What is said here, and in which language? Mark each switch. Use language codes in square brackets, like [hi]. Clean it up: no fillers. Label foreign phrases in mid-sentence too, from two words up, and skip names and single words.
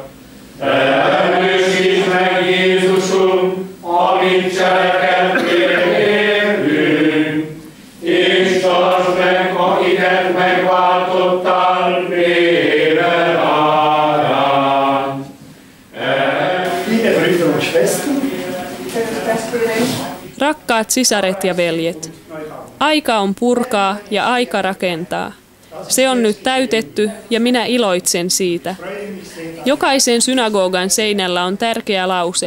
[hu] Erősíts meg, Jézusunk, amit cselekedtél értünk, és tartsd meg, akiket megváltottál véred árán. [de] Liebe Brüder und Schwestern, [fi] Rakkaat sisaret ja veljet, aika on purkaa ja aika rakentaa. Se on nyt täytetty ja minä iloitsen siitä. Jokaisen synagogan seinällä on tärkeä lause.